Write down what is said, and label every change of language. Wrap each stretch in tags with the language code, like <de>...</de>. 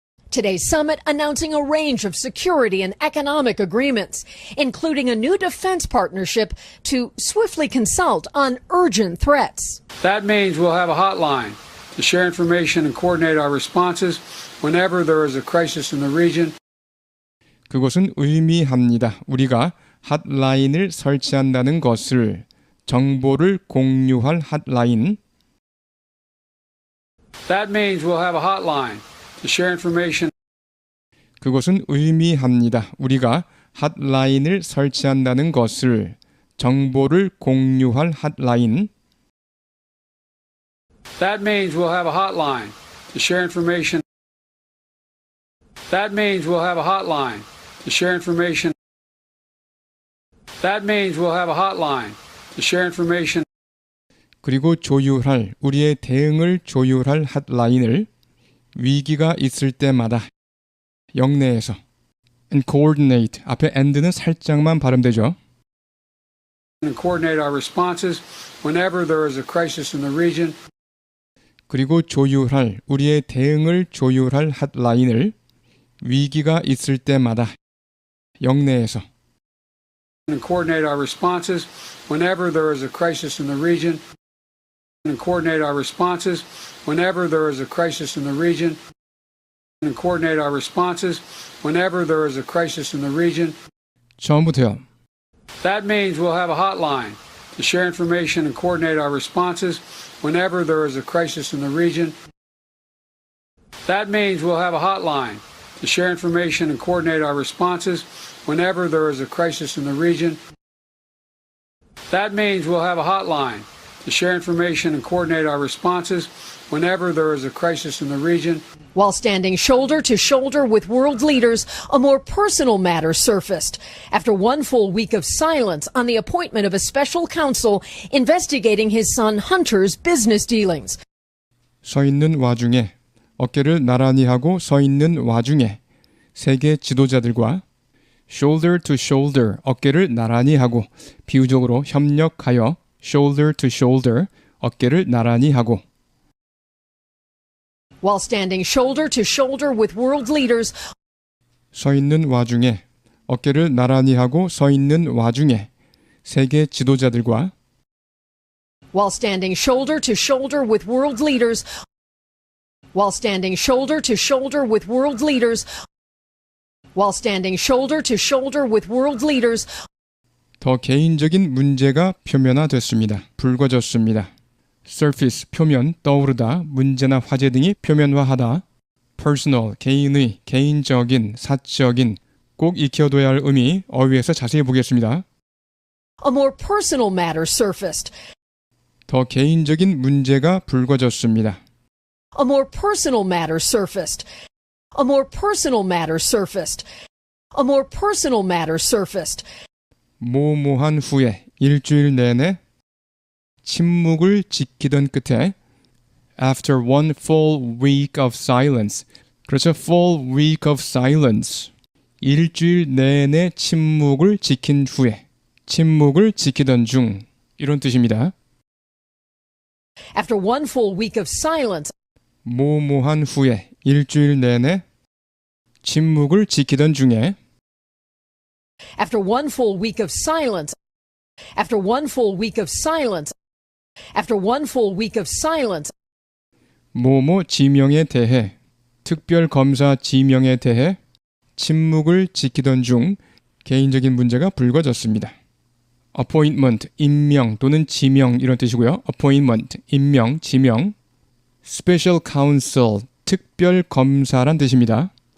<en>Today's summit announcing a range of security and economic agreements, including a new defense partnership to swiftly consult on urgent threats. That means we'll have a hotline to share information and coordinate our responses whenever there is a crisis in the region.</en> <ko>그것은 의미합니다. 우리가 핫라인을 설치한다는 것을 정보를 공유할 핫라인.</ko> <en>That means we'll have a hotline to share information.</en> <ko>그것은 의미합니다. 우리가 핫라인을 설치한다는 것을 정보를 공유할 핫라인.</ko> <en>That means we'll have a hotline to share information. That means we'll have a hotline to share information. That means we'll have a hotline to share information.</en> <ko>그리고 조율할 우리의 대응을 조율할 핫라인을 위기가 있을 때마다 영내에서</ko> <en>and coordinate</en> <ko>앞에 and는 살짝만 발음되죠.</ko> <en>And coordinate our responses whenever there is a crisis in the region.</en> <ko>그리고 조율할 우리의 대응을 조율할 핫라인을 위기가 있을 때마다 영내에서</ko> <en>And coordinate our responses whenever there is a crisis in the region. And coordinate our responses whenever there is a crisis in the region. And coordinate our responses whenever there is a crisis in the region.</en> <ko>처음부터요.</ko> <en>That means we'll have a hotline to share information and coordinate our responses whenever there is a crisis in the region. That means we'll have a hotline to share information and coordinate our responses whenever there is a crisis in the region. That means we'll have a hotline to share information and coordinate our responses whenever there is a crisis in the region. While standing shoulder to shoulder with world leaders, a more personal matter surfaced after one full week of silence on the appointment of a special counsel investigating his son Hunter's business dealings.</en> <ko>서 있는 와중에 어깨를 나란히 하고 서 있는 와중에 세계 지도자들과</ko> <en>shoulder to shoulder</en> <ko>어깨를 나란히 하고 비유적으로 협력하여 shoulder to shoulder 어깨를 나란히 하고</ko> <en>While standing shoulder to shoulder with world leaders,</en> <ko>서 있는 와중에 어깨를 나란히 하고 서 있는 와중에 세계 지도자들과</ko> <en>while standing shoulder to shoulder with world leaders, while standing shoulder to shoulder with world leaders, while standing shoulder to shoulder with world leaders,</en> <ko>더 개인적인 문제가 표면화됐습니다. 붉어졌습니다. surface, 표면, 떠오르다, 문제나 화제 등이 표면화하다. personal, 개인의, 개인적인, 사적인, 꼭 익혀둬야 할 의미 어휘에서 자세히 보겠습니다.</ko> <en>a more personal matter surfaced.</en> <ko>더 개인적인 문제가 붉어졌습니다.</ko> <en>A more personal matter surfaced. A more personal matter surfaced. A more personal matter surfaced.</en> <ko>모모한 후에 일주일 내내 침묵을 지키던 끝에</ko> <en>after one full week of silence</en> <ko>그렇죠.</ko> <en>full week of silence</en> <ko>일주일 내내 침묵을 지킨 후에 침묵을 지키던 중 이런 뜻입니다.</ko> <en>After one full week of silence,</en> <ko>모모한 후에 일주일 내내 침묵을 지키던 중에</ko> <en>after one full week of silence, after one full week of silence, after one full week of silence,</en> <ko>모모 지명에 대해 특별 검사 지명에 대해 침묵을 지키던 중 개인적인 문제가 불거졌습니다. appointment, 임명 또는 지명 이런 뜻이고요. appointment, 임명, 지명. special counsel, 특별 검사란 뜻입니다.</ko>